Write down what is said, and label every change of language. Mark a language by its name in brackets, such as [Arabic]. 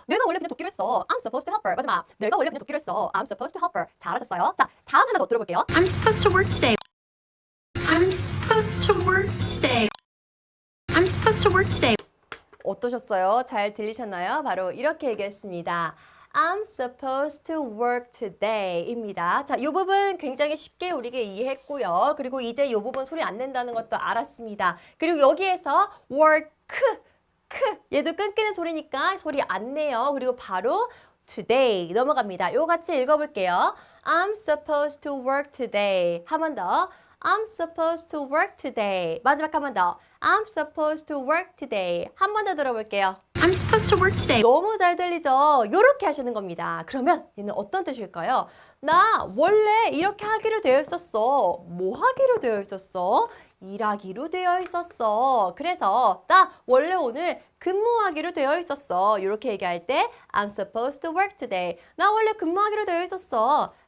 [Korean] 내가 원래 그냥 돕기로 했어. [English] I'm supposed to help her. [Korean] 마지막. 내가 원래 그냥 돕기로 했어. [English] I'm supposed to help her. [Korean] 잘하셨어요. 자, 다음 하나 더 들어볼게요. [English] I'm supposed to work today. I'm supposed to work today. I'm supposed to work today. [Korean] 어떠셨어요? 잘 들리셨나요? 바로 이렇게 얘기했습니다. [English] I'm supposed to work today [Korean] 입니다. 자, 이 부분 굉장히 쉽게 우리가 이해했고요. 그리고 이제 이 부분 소리 안 낸다는 것도 알았습니다. 그리고 여기에서 work, 얘도 끊기는 소리니까 소리 안 내요. 그리고 바로 today 넘어갑니다. 요 같이 읽어볼게요. [English] I'm supposed to work today. [Korean] 한 번 더. [English] I'm supposed to work today. [Korean] 마지막 한 번 더. [English] I'm supposed to work today. [Korean] 한 번 더 들어볼게요. [English] I'm supposed to work today. [Korean] 너무 잘 들리죠? 이렇게 하시는 겁니다. 그러면 얘는 어떤 뜻일까요? 나 원래 이렇게 하기로 되어 있었어. 뭐 하기로 되어 있었어? 일하기로 되어 있었어. 그래서 나 원래 오늘 근무하기로 되어 있었어. 이렇게 얘기할 때 [English] I'm supposed to work today. [Korean] 나 원래 근무하기로 되어 있었어.